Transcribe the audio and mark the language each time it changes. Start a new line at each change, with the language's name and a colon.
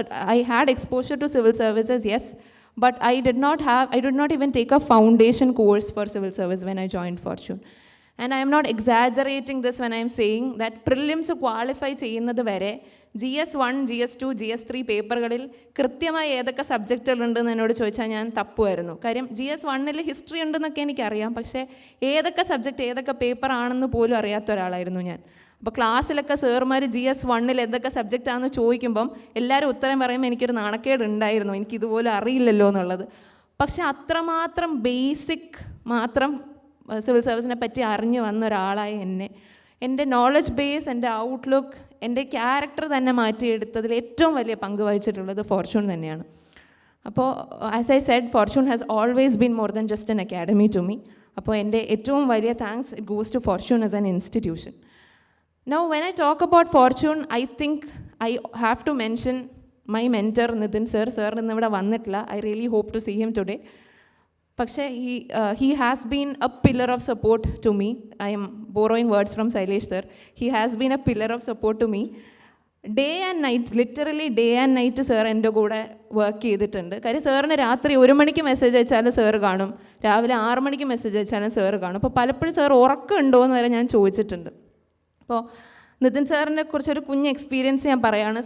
English: I had exposure to civil services, yes, but I did not even take a foundation course for civil service when I joined Fortune. And I am not exaggerating this when I am saying that prelims qualify
Malayalam: ചെയ്യുന്നത് വരെ GS1, GS2, GS3 പേപ്പറുകളിൽ കൃത്യമായി ഏതൊക്കെ സബ്ജക്റ്റുകളുണ്ടെന്ന് എന്നോട് ചോദിച്ചാൽ ഞാൻ തപ്പുമായിരുന്നു. കാര്യം GS1 history ഉണ്ടെന്നൊക്കെ എനിക്കറിയാം, പക്ഷേ ഏതൊക്കെ സബ്ജക്റ്റ് ഏതൊക്കെ പേപ്പർ ആണെന്ന് പോലും അറിയാത്ത ഒരാളായിരുന്നു ഞാൻ. അപ്പോൾ ക്ലാസ്സിലൊക്കെ സാറുമാർ GS1 എന്തൊക്കെ സബ്ജക്റ്റാണെന്ന് ചോദിക്കുമ്പം എല്ലാവരും ഉത്തരം പറയുമ്പോൾ എനിക്കൊരു നാണക്കേട് ഉണ്ടായിരുന്നു, എനിക്കിതുപോലെ അറിയില്ലല്ലോ എന്നുള്ളത്. പക്ഷേ അത്രമാത്രം ബേസിക് മാത്രം സിവിൽ സർവീസിനെ പറ്റി അറിഞ്ഞു വന്ന ഒരാളായ എൻ്റെ നോളജ് ബേസ്, എൻ്റെ ഔട്ട്ലുക്ക്, എൻ്റെ ക്യാരക്ടർ തന്നെ മാറ്റിയെടുത്തതിൽ ഏറ്റവും വലിയ പങ്ക് വഹിച്ചിട്ടുള്ളത് ഫോർച്യൂൺ തന്നെയാണ്.
English: അപ്പോൾ as I said, Fortune has always been more than just an academy to me.
Malayalam: അപ്പോൾ എൻ്റെ ഏറ്റവും വലിയ thanks
English: It goes to Fortune as an institution. Now, when I talk about Fortune, I think I have to mention my mentor, Nitin sir. Sir, I really hope to see him today. പക്ഷേ he has been a pillar of support to me. I am borrowing words from Sailesh sir. He has been a pillar of support to me. Day and night, literally day and night
Malayalam: sir എൻ്റെ കൂടെ work ചെയ്തിട്ടുണ്ട്. കാര്യം സാറിന് രാത്രി 1 മണിക്ക് message അയച്ചാലും sir കാണും, രാവിലെ 6 മണിക്ക് മെസ്സേജ് അയച്ചാലും സാറ് കാണും. അപ്പോൾ പലപ്പോഴും സാർ ഉറക്കമുണ്ടോ എന്ന് വരെ ഞാൻ ചോദിച്ചിട്ടുണ്ട്. അപ്പോൾ നിതിൻ സാറിനെ കുറിച്ചൊരു കുഞ്ഞ് എക്സ്പീരിയൻസ് ഞാൻ പറയുകയാണ്.